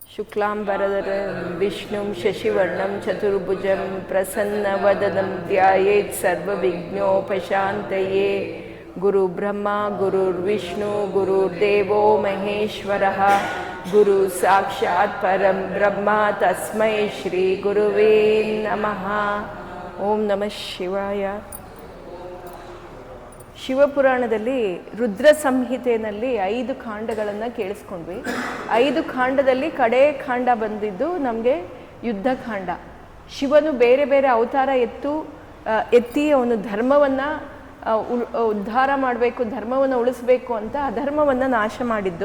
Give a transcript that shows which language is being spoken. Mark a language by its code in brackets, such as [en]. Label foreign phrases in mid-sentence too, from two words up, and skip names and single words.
[sa] शुक्लांबरधरं विष्णुं शशिवर्णं चतुर्भुजं प्रसन्नवदनं ध्यायेत् सर्वविघ्नोपशान्तये। गुरुब्रह्मा गुरुर्विष्णु गुरुर्देवो महेश्वरः गुरु साक्षात् परं ब्रह्म तस्मै श्री गुरुवे नमः। ओम नमः शिवाय। [kn] ಶಿವಪುರಾಣದಲ್ಲಿ ರುದ್ರ ಸಂಹಿತೆಯಲ್ಲಿ 5 ಕಾಂಡಗಳನ್ನು ಕೇಳಿಸ್ಕೊಂಡ್ವಿ. 5 ಕಾಂಡದಲ್ಲಿ ಕಡೆ ಕಾಂಡ ಬಂದಿದ್ದು ನಮಗೆ ಯುದ್ಧಕಾಂಡ. ಶಿವನು ಬೇರೆ ಬೇರೆ ಅವತಾರ ಎತ್ತಿ ಅವನು ಧರ್ಮವನ್ನು ಉದ್ಧಾರ ಮಾಡಬೇಕು, ಧರ್ಮವನ್ನು ಉಳಿಸ್ಬೇಕು ಅಂತ ಅಧರ್ಮವನ್ನು ನಾಶ ಮಾಡಿದ್ದು.